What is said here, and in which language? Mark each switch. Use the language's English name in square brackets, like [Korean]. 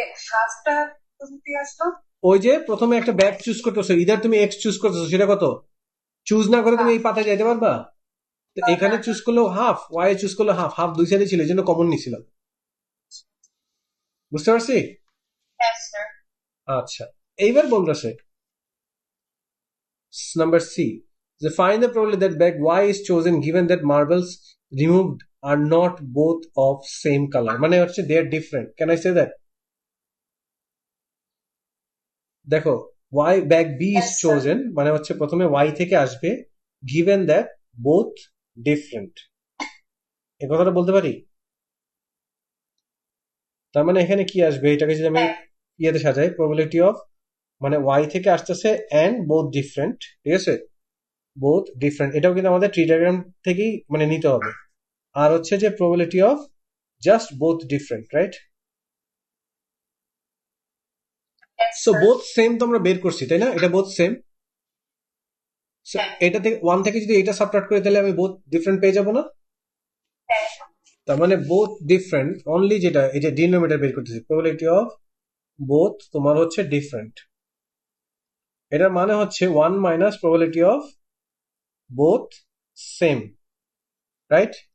[Bangla] হাফটা কোথা আসলো? ওই যে প্রথমে একটা ব্যাগ চুজ করতেছো, ইদার তুমি এক্স চুজ করতেছো, সেটা কত, চুজ না করে তুমি এই পাতায় যাইতে পারবা? তো এখানে চুজ করলেও হাফ, ওয়াই চুজ করলেও হাফ, হাফ দুই সাইডে ছিল, এই জন্য কমন নিছিলাম। বুঝতে পারছি? [English] yes sir [Bangla] আচ্ছা, এইবার বলতেছে নাম্বার সি, যে [English] find the probability that bag y is chosen given that marbles removed are not both of same color, [Bangla] মানে হচ্ছে [English] they are different. Can I say that? দেখো, y bag b is yes sir chosen [Bangla] মানে হচ্ছে প্রথমে y থেকে আসবে, [English] given that both different, [Bangla] এই কথাটা বলতে পারি? তার মানে এখানে কি আসবে, এটাকে যদি আমি হ্যাঁ ইয়েতে সাজাই, probability of মানে y থেকে আসতেছে [English] and both different, [Bangla] ঠিক আছে, both different, এটাও কিন্তু আমাদের ট্রি ডায়াগ্রাম থেকেই মানে নিতে হবে। আর হচ্ছে যে [English] probability of just both different, right? yes [Bangla] so [English] sir [Bangla] both same তো আমরা বের করছি, তাই না? এটা both সেম, সো হ্যাঁ এটা থেকে ওয়ান থেকে যদি এটা সাবট্রাক্ট করি তাহলে আমি [English] both different [Bangla] পেয়ে যাবো না? হ্যাঁ তার মানে both different অনলি, যেটা এই যে ডিনোমিনেটর বের করতেছি, probability of both তোমার হচ্ছে different, এটার মানে হচ্ছে 1 minus [English] probability of both same, [Bangla] right?